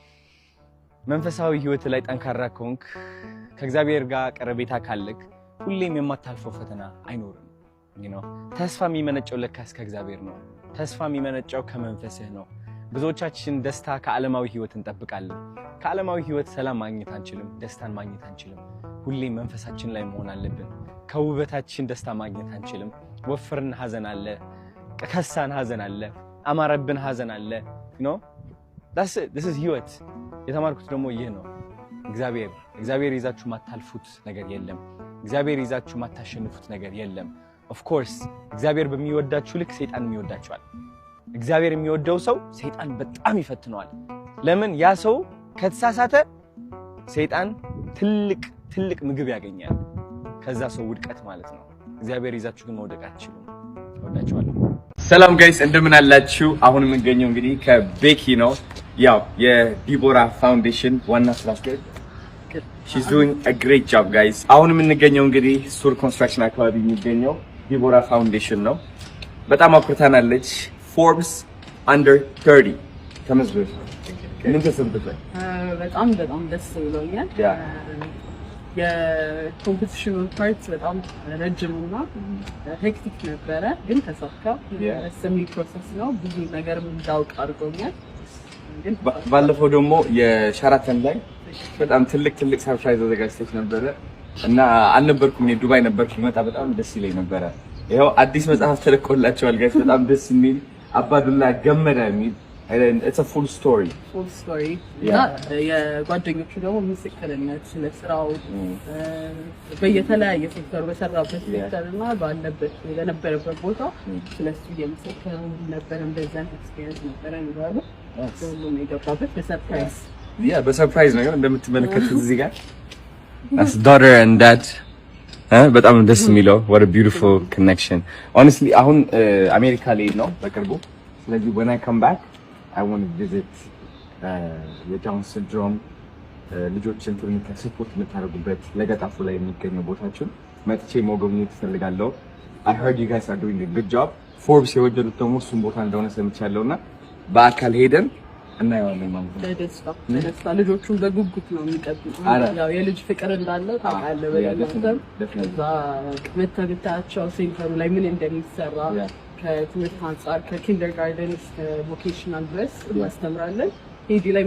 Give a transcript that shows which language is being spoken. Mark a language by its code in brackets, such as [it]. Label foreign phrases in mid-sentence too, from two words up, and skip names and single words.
[am] መንፈሳዊ ህይወት ላይ ጠንካራ ከሆንክ፣ ከእግዚአብሔር ጋር ቀረቤታ ካለክ ሁሌም የማታልፈው ፈተና አይኖርም። ተስፋ የሚመነጨው ለካስ ከእግዚአብሔር ነው። ተስፋ የሚመነጨው ከመንፈስህ ነው። ብዙዎቻችን ደስታ ከዓለማዊ ህይወት እንጠብቃለን። ከዓለማዊ ህይወት ሰላም ማግኘት አንችልም፣ ደስታን ማግኘት አንችልም። ሁሌም መንፈሳችን ላይ መሆን አለብን። ከውበታችን ደስታ ማግኘት አንችልም። ወፍርን ሀዘን አለ፣ ከሳን ሀዘን አለ፣ አማረብን ሀዘን አለ። [en] this is [am] ህይወት። የተማርኩት ደግሞ ይህ ነው። እግዚአብሔር ይዛችሁ ማታልፉት ነገር የለም። እግዚአብሔር ይዛችሁ ማታሸንፉት ነገር የለም። [en] of course [am] እግዚአብሔር በሚወዳችሁ ልክ ሰይጣን የሚወዳችኋል። እግዚአብሔር የሚወደው ሰው ሰይጣን በጣም ይፈትነዋል። ለምን? ያ ሰው ከተሳሳተ ሰይጣን ትልቅ ምግብ ያገኛል። ከዛ ሰው ውድቀት ማለት ነው። እግዚአብሔር ይዛችሁ ግን መውደቅ አትችሉም። ወዳችኋለሁ። ሰላም ጋይስ እንደምን አላችሁ? አሁን የምንገኘው እንግዲህ ከቤኪ ነው። ያው የዲቦራ ፋውንዴሽን ዋና ስራ አስኪያጅ። [en] she's doing a great job guys። [am] አሁን የምንገኘው እንግዲህ ሱር ኮንስትራክሽን አካባቢ የሚገኘው ዲቦራ ፋውንዴሽን ነው። በጣም አኩርታናለች። ፎርብስ under 30 ተመዝግበሽ ምን ተሰምቶሻል? በጣም ደስ ብሎኛል። የኮምፒቲሽኑ ፓርት በጣም ረጅምና ሄክቲክ ነበረ፣ ግን ተሳካ። ሰሚ ፕሮሰስ ነው። ብዙ ነገር እንዳውቅ አድርጎኛል። ባለፈው ደግሞ የሸራተን ላይ በጣም ትልቅ ሰርፕራይዝ አዘጋጅተሽ ነበረ እና አልነበርኩም። እኔ ዱባይ ነበርኩ። መጣ በጣም ደስ ይለኝ ነበረ። ይሄው አዲስ መጽሐፍ ተለቆላቸዋል ጋይስ። በጣም ደስ የሚል አባዱላ ገመዳ የሚል [en] it's a full story [am] የጓደኞቹ ደግሞ ምስክርነት ስለ ስራው በየተለያየ ሴክተር በሰራበት ሴክተር እና ባለበት በነበረበት ቦታ ስለሱ የምስክር ነበር። እንደዛ ኤክስፒሪየንስ ነበር ይላሉ። ሁሉም የገባበት በሰርፕራይዝ ነገር እንደምትመለከቱት እዚህ ጋር [en] as daughter and dad [am] በጣም ደስ የሚለው [en] what a beautiful connection honestly [am] አሁን አሜሪካ ላይ ነው በቅርቡ። ስለዚህ [en] when I come back I want to visit [am] የዳውን ሲንድሮም ልጆችን ሰፖርት የምታደርጉበት ለገጣፉ ላይ የሚገኘው ቦታችን መጥቼ መጎብኘት እፈልጋለሁ። [en] I heard you guys are doing a good job. [am] ፎርብስ የወደዱት ደግሞ እሱን ቦታ እንደሆነ ሰምቻለሁና በአካል ሄደን እናየዋለን ማለት ነው። ለደስታ ልጆቹን በጉጉት ነው የሚጠብቁት። ያው የልጅ ፍቅር እንዳለ ታውቃለህ። በደስታ መተግታቸው ሴንተሩ ላይ ምን እንደሚሰራ ከትምህርት አንጻር ከኪንደርጋርተን እስከ ቮኬሽናል ድረስ እናስተምራለን። ሄዲ ላይ